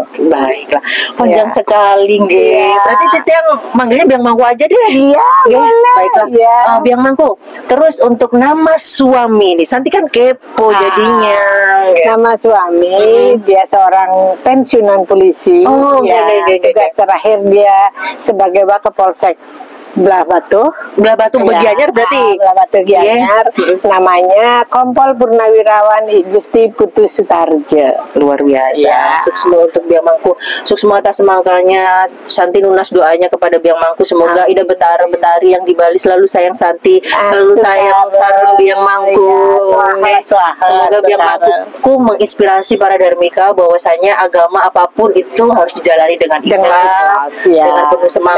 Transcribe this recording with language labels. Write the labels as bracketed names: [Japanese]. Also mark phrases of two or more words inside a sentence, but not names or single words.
[Indonesian] Baiklah, panjang sekali Berarti Titi yang manggilnya Biang Mangku aja deh. Boleh. Baiklah. Biang Mangku, terus untuk nama suami nih, Santi kan kepo jadinya. Nama suami dia seorang pensiunan polisi. Tugas terakhir dia sebagai Wakapolsek Belah Batu Gianyar berarti. Belah Batu Gianyar. Namanya Kompol Purnawirawan Gusti Putu Sutarjo. Luar biasa. Sukses untuk Biang Mangku. Sukses atas semangkalnya. Santi lunas doanya kepada Biang Mangku. Semoga Ida Betari yang di Bali selalu sayang Santi, selalu sayang sarung Biang Mangku. Semoga Biang Mangku menginspirasi para darmika bahwasanya agama apapun itu harus dijalani dengan ikhlas, dengan penuh semangat,